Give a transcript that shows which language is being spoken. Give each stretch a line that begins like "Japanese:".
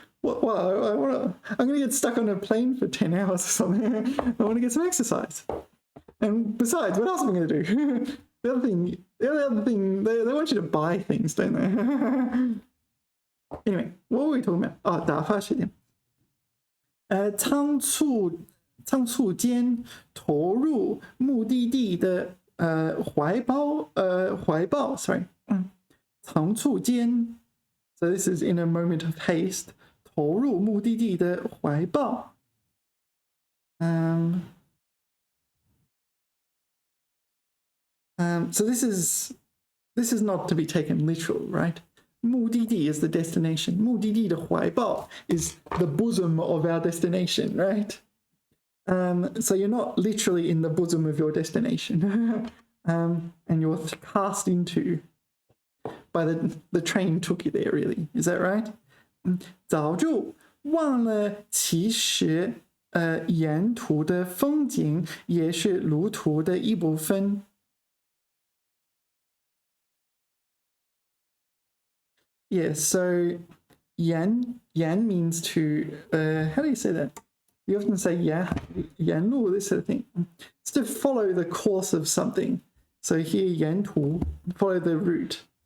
English: Well, I'm going to get stuck on a plane for 10 hours or something. I want to get some exercise. And besides, what else am I going to do? the other thing, they want you to buy things, don't they? Anyway, what were we talking about?
Chinese: 打发时间。仓促间投入目的地的怀抱 sorry.
English: 仓促间 so this is in a moment of haste.
Chinese: 投入目的地的怀抱。
English: So this is not to be taken literal, right? 目的地 is the destination.
Chinese: 目的地的怀抱
English: is the bosom of our destination, right? So you're not literally in the bosom of your destination. And you're cast into by the train took you there, really. Is that right?
Chinese: 早就忘了其实沿途的风景也是路途的一部分。
English: Yeah, so yan means to, how do you say that? You often say yanlu, this sort of thing. It's to follow the course of something. So here, yantu, follow the route.